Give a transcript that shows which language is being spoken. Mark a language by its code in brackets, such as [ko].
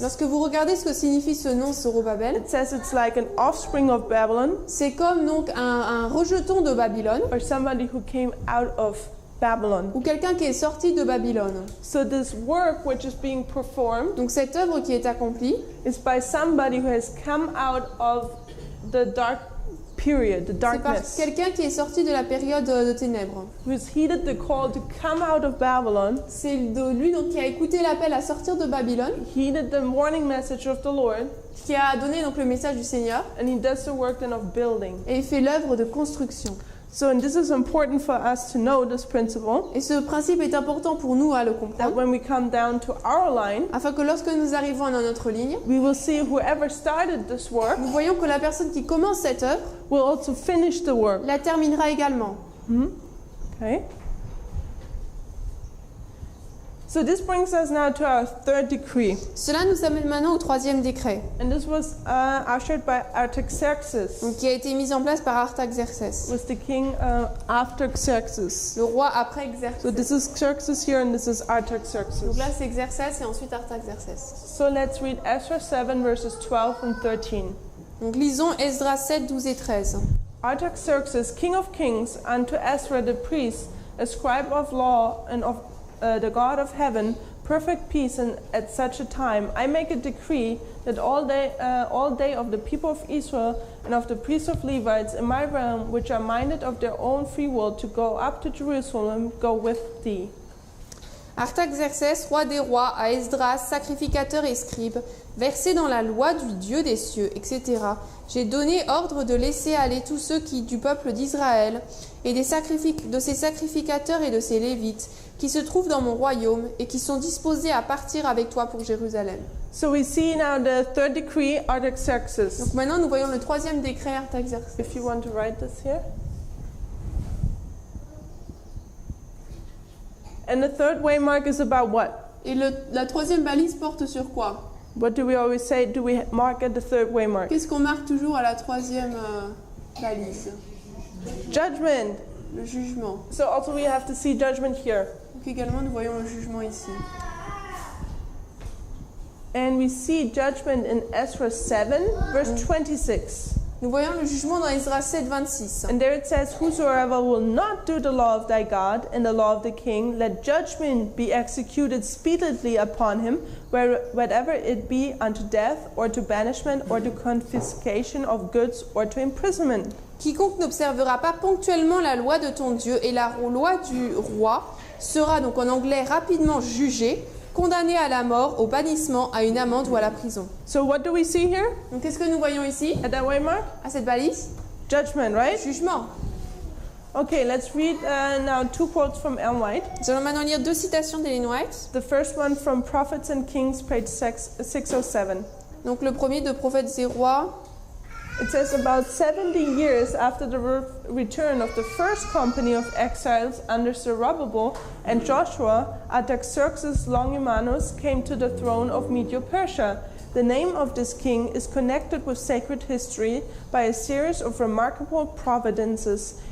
[fr] Lorsque vous regardez ce que signifie ce nom Zorobabel, [en] it says it's like an offspring of Babylon, [fr] c'est comme donc un rejeton de Babylone, [en] or somebody who came out of Babylon. [fr] ou quelqu'un qui est sorti de Babylone. [en] So this work which is being performed [fr] Donc cette œuvre qui est accomplie, [en] is by somebody who has come out of the dark period, the [fr] c'est par [en] darkness, [fr] quelqu'un qui est sorti de la période de ténèbres. [en] who has heeded the call to come out of Babylon, [fr] C'est de lui donc qui a écouté l'appel à sortir de Babylone, [en] heeded the warning message of the Lord, [fr] qui a donné donc le message du Seigneur [en] and he does the work then of building. [fr] et il fait l'œuvre de construction. [en] So, and this is important for us to know this principle, [fr] Et ce principe est important pour nous à le [en] that [fr] comprendre, [en] when we come down to our line, [fr] afin que lorsque nous arrivons dans notre ligne, [en] we will see whoever started this work [fr] nous voyons que la personne qui commence cette œuvre [en] will also finish the work. [fr] la terminera également. [en] Okay? So this brings us now to our third decree, [fr] Cela nous amène maintenant au troisième décret, [en] and this was ushered by Artaxerxes. [fr] donc, qui a été mis en place par Artaxerxès, [en] Was the king after Xerxes. [fr] le roi après [en] So [fr] Xerxès. [en] this is Xerxes here, and this is [fr] Donc [en] Artaxerxes. [fr] là c'est Xerxès et ensuite Artaxerxès. [en] So let's read Ezra 7 verses 12 and 13. [fr] Donc lisons Esdras 7, 12 et 13. [en] Artaxerxes, king of kings, unto Ezra the priest, a scribe of law and of the God of heaven, perfect peace, and at such a time I make a decree that all day of the people of Israel and of the priests of Levites in my realm, which are minded of their own free will to go up to Jerusalem, go with thee. [fr] Artaxerxès, roi des rois, à Esdras, sacrificateur et scribe, versé dans la loi du Dieu des cieux, etc. J'ai donné ordre de laisser aller tous ceux qui du peuple d'Israël et de ses sacrificateurs et de ses lévites qui se trouvent dans mon royaume et qui sont disposés à partir avec toi pour Jérusalem. [en] So we see now the third decree, Artaxerxes. [fr] Donc maintenant nous voyons le troisième décret Artaxerxès. [en] If you want to write this here. And the third waymark is about what? [fr] Et la troisième balise porte sur quoi? [en] What do we always say? Do we mark at the third waymark? [fr] Qu'est-ce qu'on marque toujours à la troisième balise? [en] Judgment. [fr] Le jugement. [en] So also we have to see judgment here. [fr] Donc également nous voyons le jugement ici. [en] And we see judgment in Ezra 7, verse 26. [fr] Nous voyons le jugement dans Esdras 7, 26. [en] And there it says, whosoever will not do the law of thy God and the law of the king, let judgment be executed speedily upon him, whatever it be unto death, or to banishment, or to confiscation of goods, or to imprisonment. [fr] Quiconque n'observera pas ponctuellement la loi de ton Dieu et la loi du roi sera donc en anglais rapidement jugé, condamné à la mort, au bannissement, à une amende ou à la prison. [en] So what do we see here [fr] Donc qu'est-ce que nous voyons ici [en] at that waymark? [fr] à cette balise? [en] Judgment, right? [fr] Jugement. [en] Okay, let's read now two quotes from Ellen White. [fr] Nous allons maintenant lire deux citations d'Ellen White. [en] The first one from Prophets and Kings, page 607. [fr] Donc le premier de Prophètes et Rois. [en] It says, about 70 years after the return of the first company of exiles under Zerubbabel and Joshua, Artaxerxes Longimanus came to the throne of Medo-Persia. The name of this king is connected with sacred history by a series of remarkable providences.